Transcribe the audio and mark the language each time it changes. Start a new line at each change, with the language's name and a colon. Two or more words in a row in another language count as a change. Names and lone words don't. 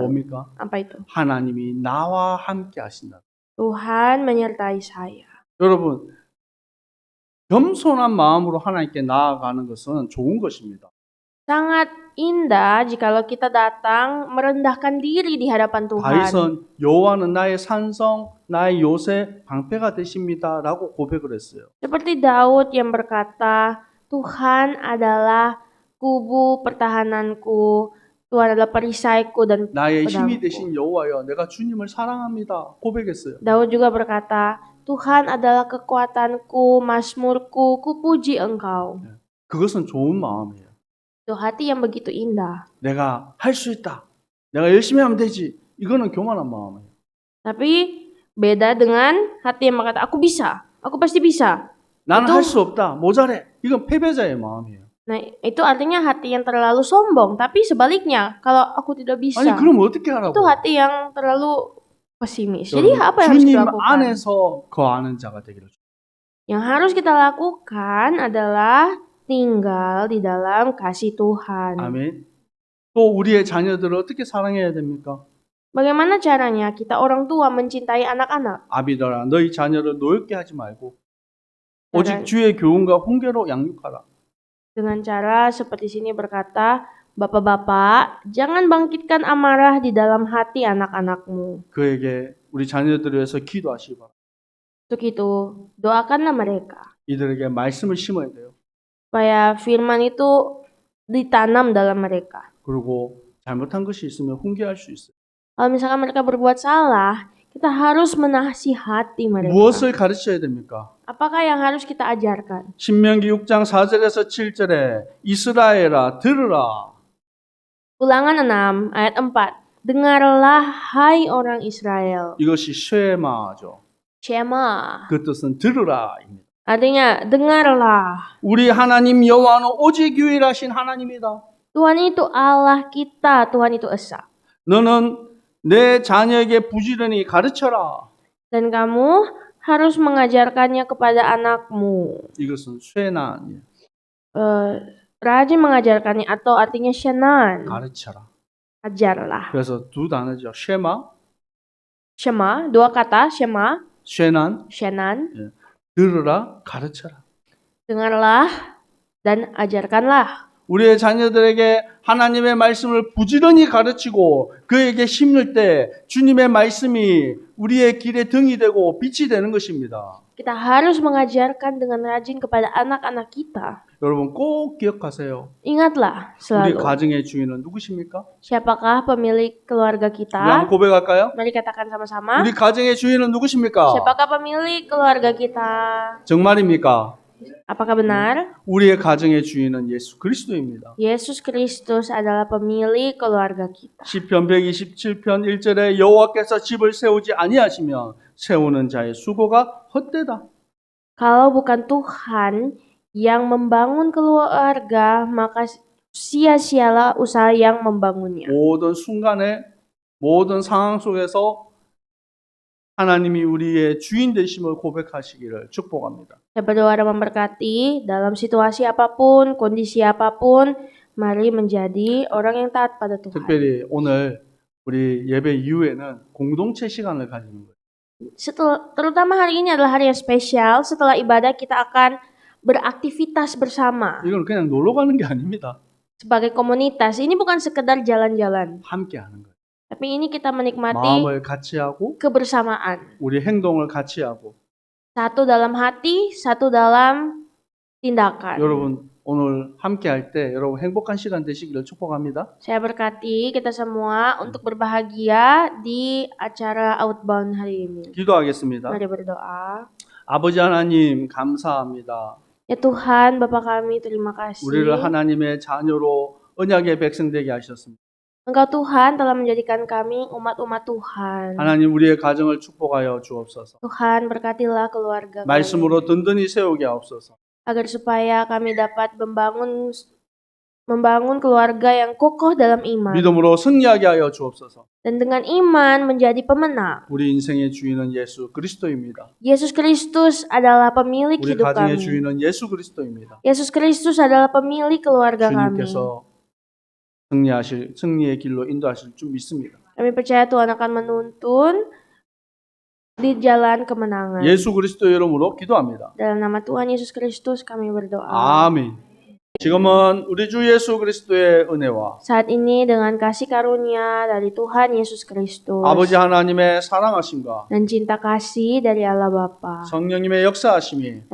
Korean: 뭡니까?
Indonesian: Apa itu?
Korean: 하나님이 나와 함께 하신다.
Indonesian: Tuhan menyertai saya.
Korean: 여러분, 겸손한 마음으로 하나님께 나아가는 것은 좋은 것입니다.
Indonesian: Sangat indah jikalau kita datang merendahkan diri di hadapan Tuhan.
Korean: 다윗은 여호와는 나의 산성, 나의 요새, 방패가 되십니다라고 고백을 했어요.
Indonesian: Seperti Daud yang berkata, Tuhan adalah kubu pertahananku, Tuhan adalah perisaiku dan
Korean: 나의 힘이
Indonesian: pedangku.
Korean: 되신 여호와여, 내가 주님을 사랑합니다. 고백했어요.
Indonesian: Daud juga berkata, Tuhan adalah kekuatanku, mazmurku, kupuji Engkau.
Korean: 그것은 좋은 마음이에요.
Indonesian: Itu hati yang begitu indah.
Korean: 내가 할 수 있다. 내가 열심히 하면 되지. 이거는 교만한 마음이에요.
Indonesian: Tapi beda dengan hati yang berkata, aku bisa, aku pasti bisa.
Korean: 나는 또- 할 수 없다. 모자래. 이건 패배자의 마음이에요.
Indonesian: Nah, itu artinya hati yang terlalu sombong. Tapi sebaliknya, kalau aku tidak bisa,
Korean: 아니 그럼 어떻게 하라고?
Indonesian: itu hati yang terlalu pesimis. Jadi
Korean: 여러분,
Indonesian: apa yang harus
Korean: 주님
Indonesian: kita lakukan?
Korean: 안에서 거하는 자가 되기를.
Indonesian: Yang harus kita lakukan adalah tinggal di dalam kasih Tuhan.
Korean: 아멘. 또 우리의 자녀들을 어떻게 사랑해야 됩니까?
Indonesian: Bagaimana caranya kita orang tua mencintai anak-anak?
Korean: 아비들아, 너희 자녀를 노엽게 하지 말고
Indonesian: Dengan,
Korean: 오직 주의 교훈과 훈계로 양육하라.
Indonesian: dengan cara seperti sini berkata, Bapak-bapak, jangan bangkitkan amarah di dalam hati anak-anakmu.
Korean: 그에게 우리 자녀들을 위해서 기도하시기 바랍니다.
Indonesian: Untuk itu, doakanlah mereka.
Korean: 이들에게 말씀을 심어야 돼요.
Indonesian: Supaya firman itu ditanam dalam mereka.
Korean: 그리고 잘못한 것이 있으면 훈계할 수 있어요.
Indonesian: Kalau misalkan mereka berbuat salah, kita harus menasihati mereka.
Korean: 무엇을 가르쳐야 됩니까?
Indonesian: Apakah yang harus kita ajarkan?
Korean: 신명기 6장 4절에서 7절에 이스라엘아 들으라.
Indonesian: Ulangan 6 ayat 4. Dengarlah hai orang Israel.
Korean: 이것이 쉐마죠.
Indonesian: Shema.
Korean: 그 뜻은 들으라입니다.
Indonesian: Artinya dengarlah.
Korean: 우리 하나님 여호와는 오직 유일하신 하나님이다.
Indonesian: Tuhan itu Allah kita, Tuhan itu Esa.
Korean: 너는 내 자녀에게 부지런히 가르쳐라.
Indonesian: Dan kamu harus mengajarkannya kepada anakmu.
Korean: 이것은 쇠난이에요.
Indonesian: Rajin mengajarkannya atau artinya shenan,
Korean: 가르쳐라.
Indonesian: ajarlah.
Korean: 그래서 두 단어죠. 쉐마,
Indonesian: Shema, dua kata, shema,
Korean: 쇠난,
Indonesian: shenan,
Korean: 들으라, 가르쳐라.
Indonesian: dengarlah dan ajarkanlah.
Korean: 우리의 자녀들에게 하나님의 말씀을 부지런히 가르치고 그에게 심을 때 주님의 말씀이 우리의 길에 등이 되고 빛이 되는 것입니다.
Indonesian: Kita harus mengajarkan dengan rajin kepada anak-anak kita.
Korean: 여러분 꼭 기억하세요.
Indonesian: Ingatlah
Korean: 우리
Indonesian: selalu,
Korean: 가정의 주인은 누구십니까?
Indonesian: siapakah pemilik keluarga
Korean: 우리 한번
Indonesian: kita?
Korean: 고백할까요?
Indonesian: Mari katakan sama-sama.
Korean: 우리 가정의 주인은 누구십니까?
Indonesian: Siapakah pemilik keluarga kita?
Korean: 정말입니까?
Indonesian: Apakah benar?
Korean: 우리의 가정의 주인은 예수 그리스도입니다.
Indonesian: Yesus Kristus adalah pemilik keluarga kita.
Korean: 시편 127편 1절에 여호와께서 집을 세우지 아니하시면 세우는 자의 수고가 헛되다.
Indonesian: Kalau bukan Tuhan yang membangun keluarga, maka sia-sialah usaha yang membangunnya.
Korean: 모든 순간에 모든 상황 속에서 하나님이 우리의 주인 되심을 고백하시기를 축복합니다.
Indonesian: Saya berdoa dan memberkati dalam situasi apapun, kondisi apapun, mari menjadi orang yang taat pada Tuhan.
Korean: 특별히 오늘 우리 예배 이후에는 공동체 시간을 가지는 거예요.
Indonesian: Terutama hari ini adalah hari yang spesial. Setelah ibadah kita akan beraktivitas bersama
Korean: 이건 그냥 놀러 가는 게 아닙니다.
Indonesian: sebagai komunitas. Ini bukan sekedar jalan-jalan,
Korean: 함께 하는 거예요.
Indonesian: tapi ini kita menikmati
Korean: 마음을 같이 하고
Indonesian: kebersamaan.
Korean: 우리 행동을 같이 하고
Indonesian: Satu dalam hati, satu dalam tindakan.
Korean: 여러분 오늘 함께 할 때 여러분 행복한 시간 되시기를 축복합니다.
Indonesian: Saya berkati kita semua untuk berbahagia di acara Outbound hari ini.
Korean: 기도하겠습니다.
Indonesian: Mari berdoa.
Korean: 아버지 하나님 감사합니다.
Indonesian: Ya Tuhan, Bapa kami, terima kasih.
Korean: 우리를 하나님의 자녀로 언약의 백성 되게 하셨습니다.
Indonesian: Engkau Tuhan telah menjadikan kami umat-umat Tuhan.
Korean: 하나님 우리의 가정을 축복하여 주옵소서.
Indonesian: Tuhan berkatilah keluarga kami.
Korean: 말씀으로 든든히 세우게 하옵소서.
Indonesian: Agar supaya kami dapat membangun keluarga yang kokoh dalam iman.
Korean: 믿음으로 승리하게 하여 주옵소서.
Indonesian: Dan dengan iman menjadi pemenang.
Korean: 우리 인생의 주인은 예수 그리스도입니다.
Indonesian: Yesus Kristus adalah pemilik
Korean: 우리
Indonesian: hidup
Korean: 가정의
Indonesian: kami.
Korean: 주인은 예수 그리스도입니다.
Indonesian: Yesus Kristus adalah pemilik keluarga kami.
Korean: 주님께서 승리의 길로 인도하실 줄 믿습니다.
Indonesian: Kami percaya Tuhan akan menuntun di jalan kemenangan.
Korean: 예수 그리스도 이름으로 기도합니다.
Indonesian: Dalam nama Tuhan Yesus Kristus kami berdoa.
Korean: 아멘. 지금은 우리 주 예수 그리스도의 은혜와
Indonesian: Saat ini dengan kasih karunia dari Tuhan Yesus Kristus
Korean: 아버지 하나님의 사랑하심과
Indonesian: dan cinta kasih dari Allah Bapa
Korean: 성령님의 역사하심이